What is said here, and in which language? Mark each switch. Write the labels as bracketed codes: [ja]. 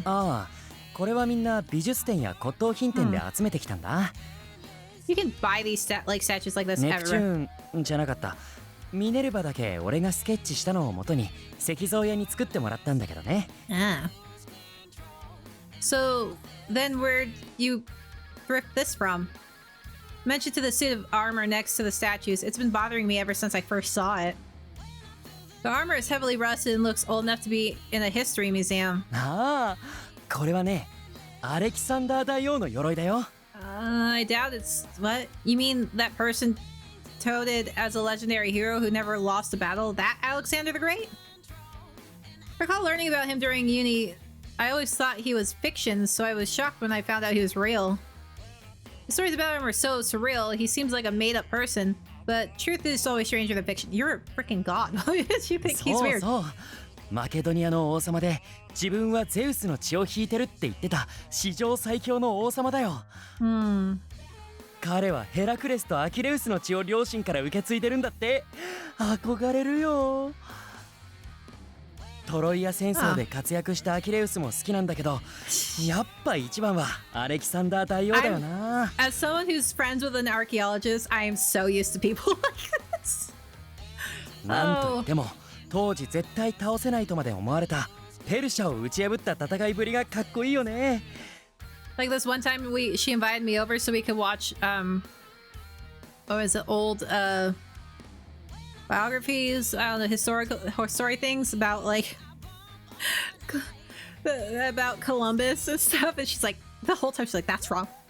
[ja] ああ、これはみんな美術展や骨董品店で集めてきたんだ。 [en] You can buy these statues like this [ja] ネプチ [en] everywhere. [ja] ューンじゃなかった。ミネルヴァだけ俺がスケッチしたのをもとに石像屋に作ってもらったんだけどね。 [en] Ah. So then where'd you thrift this from? Mentioned to the suit of armor next to the statues. It's been bothering me ever since I first saw it. The armor is heavily rusted and looks old enough to be in a history museum. [ja] ああ、これはね、アレキサンダー大王の鎧だよ。 [en] I doubt it's... What? You mean that person touted as a legendary hero who never lost a battle? That Alexander the Great? I recall learning about him during uni. I always thought he was fiction, so I was shocked when I found out he was real. The stories about him are so surreal. He seems like a made-up person, but truth is always stranger than fiction. You're a freaking god. Why did you think he's [ja] そう [en] weird? [ja] そう。マケドニアの王様で自分はゼウスの血を引いてるって言ってた史上最強の王様だよ。彼はヘラクレスとアキレウスの血を両親から受け継いでるんだって。憧れるよ。トロイア戦争で活躍したアキレウスも好きなんだけど、やっぱ一番はアレキサンダー大王だよな。 [en] As someone who's friends with an archaeologist, I am so used to people like this. [ja] なんと言っても当時絶対倒せないとまで思われたペルシャを打ち破った戦いぶりがかっこいいよね。 [en] Like this one time she invited me over so we could watch what was it, old biographies, I don't know, story things about like about Columbus and stuff, and she's like the whole time she's like, that's wrong.